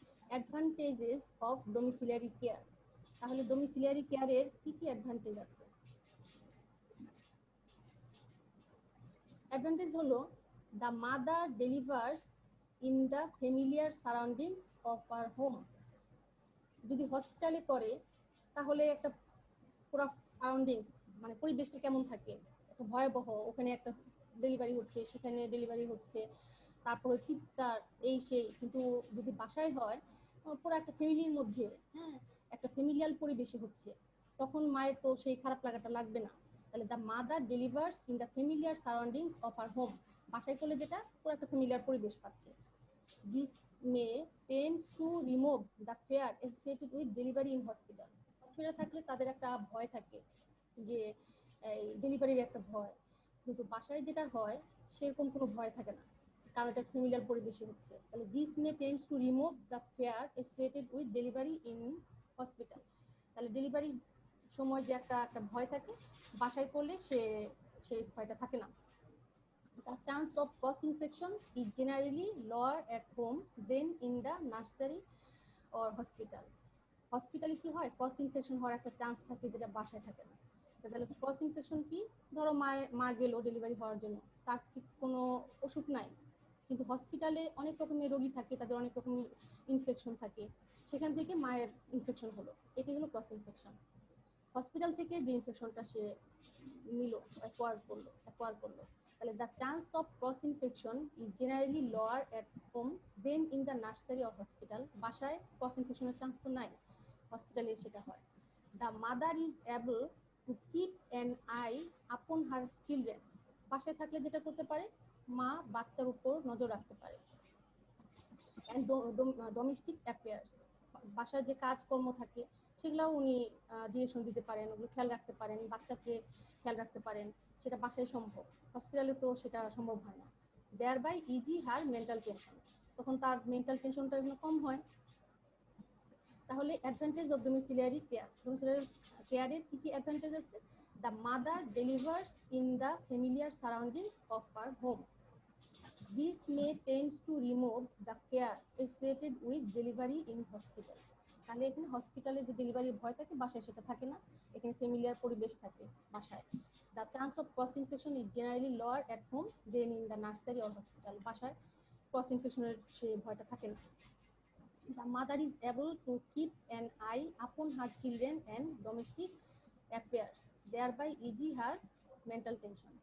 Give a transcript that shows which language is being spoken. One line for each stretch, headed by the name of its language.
Bangla: Advantages of ডোমিসিলিয়ারি care. তাহলে ডোমিসিলিয়ারি কেয়ারের কি কি অ্যাডভান্টেজ আছে? অ্যাডভান্টেজ হলো
English: the mother delivers in the familiar surroundings of her home।
Bangla: যদি হসপিটালে করে তাহলে একটা পুরো সারাউন্ডিংস, মানে পরিবেশটা কেমন থাকে, একটা ভয়াবহ, ওখানে একটা ডেলিভারি হচ্ছে, সেখানে ডেলিভারি হচ্ছে, তারপরে চিৎকার এই সেই, কিন্তু যদি বাসায় হয় পুরো একটা ফ্যামিলির মধ্যে, হ্যাঁ, একটা ফ্যামিলিয়াল পরিবেশে হচ্ছে, তখন মায়ের তো সেই খারাপ লাগাটা লাগবে না।
English: তাহলে the mother delivers in the familiar surroundings of her home,
Bangla: বাসায় করলে যেটা পুরো একটা ফ্যামিলিয়ার পরিবেশ পাচ্ছে।
English: This may tend to remove the fear associated with delivery in hospital.
Bangla: হসপিটালে থাকলে তাদের একটা ভয় থাকে যে এই ডেলিভারির একটা ভয়, কিন্তু বাসায় যেটা হয় সেরকম কোনো ভয় থাকে না, কারণ এটা ফ্যামিলিয়ার পরিবেশে হচ্ছে।
English: তাহলে this may tends to remove the fear associated with delivery in hospital.
Bangla: তাহলে ডেলিভারির সময় যে একটা ভয় থাকে, বাসায় করলে সেই ভয়টা থাকে না।
English: The chance of cross infection is generally lower at home than in the nursery or hospital.
Bangla: হসপিটালে কি হয়, ক্রস ইনফেকশন হওয়ার একটা চান্স থাকে, যেটা বাসায় থাকে না। তাহলে ক্রস ইনফেকশন কি, ধরো মা গেল ডেলিভারি হওয়ার জন্য, তার কি কোনো ওষুধ নাই, কিন্তু হসপিটালে অনেক রকমের রোগী থাকে, তাদের অনেক রকম ইনফেকশন থাকে, সেখান থেকে মায়ের ইনফেকশন হলো, এটি হলো ক্রস ইনফেকশন। হসপিটাল থেকে যে ইনফেকশনটা সে নিল, অ্যাকোয়ার করলো,
English: তাহলে the chance of cross infection is generally lower at home than in the nursery or hospital.
Bangla: বাসায় cross infection এর চান্স তো নাই, হসপিটালে সেটা হয়।
English: The mother is able to keep an eye upon her children.
Bangla: বাসায় থাকলে যেটা করতে পারে, মা বাচ্চার উপর নজর রাখতে পারে।
English: and domestic affairs,
Bangla: বাসায় যে কাজকর্ম থাকে সেগুলাও উনি ডিরেকশন দিতে পারেন, ওগুলো খেয়াল রাখতে পারেন, বাচ্চাকে খেয়াল রাখতে পারেন, সেটা বাসায় সম্ভব, হসপিটালে তো সেটা সম্ভব হয় না।
English: thereby ease her mental tension,
Bangla: তখন তার মেন্টাল টেনশনটা এগুলো কম হয়। তাহলে অ্যাডভান্টেজ অফ ডোমিসিলিয়ারি কেয়ার, ডোমিসিলিয়ারি কেয়ারের কি কি অ্যাডভান্টেজ আছে?
English: The mother delivers in the familiar surroundings of her home. This may tend to remove the fear associated with delivery in hospital.
Bangla: তাহলে এখানে হসপিটালে যে ডেলিভারির ভয় থাকে, বাসায় সেটা থাকে না, এখানে ফ্যামিলিয়ার পরিবেশ থাকে বাসায়।
English: The chance of cross infection is generally lower at home than in the nursery or hospital.
Bangla: বাসায় ক্রস ইনফেকশনের সেই ভয়টা থাকে না।
English: The mother is able to keep an eye upon her children and domestic affairs, thereby easing her mental tension.